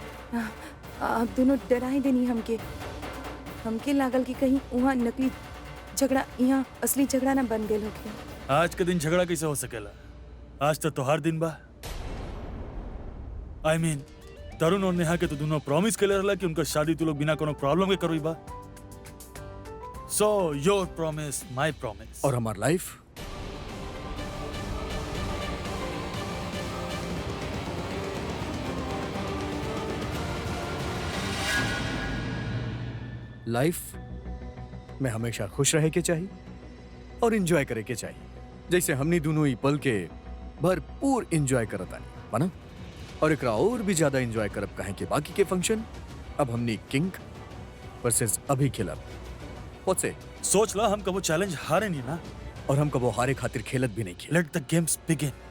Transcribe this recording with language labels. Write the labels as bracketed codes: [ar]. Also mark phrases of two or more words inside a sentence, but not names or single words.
[bho] आप दोनों डरा ही देनी हमके। हमके लागल कि कहीं वहाँ नकली झगड़ा यहाँ असली झगड़ा ना बन गए होके। आज के दिन झगड़ा कैसे हो सकेला? आज तो तोहार दिन बा। [en] I mean, [bho] तरुण और नेहा के तो दोनों प्रॉमिस के रहला कि उनका शादी तू लोग बिना कोनो प्रॉब्लम के करवी बा। [en] So your promise, my promise. [bho] और हमार लाइफ में हमेशा खुश रहे के चाहिए और एंजॉय करे के चाहिए, जैसे हमने दोनों ही पल के भरपूर एंजॉय करत आनी बना। और एकरा और भी ज्यादा एंजॉय करब काहे के बाकी के फंक्शन अब हमने किंग वर्सेस अभी खेलब। [en] What's it? [bho] सोच ला, हम कबो चैलेंज हारे नहीं ना, और हम कबो हारे खातिर खेलत भी नहीं खेल। [en] Let the games begin.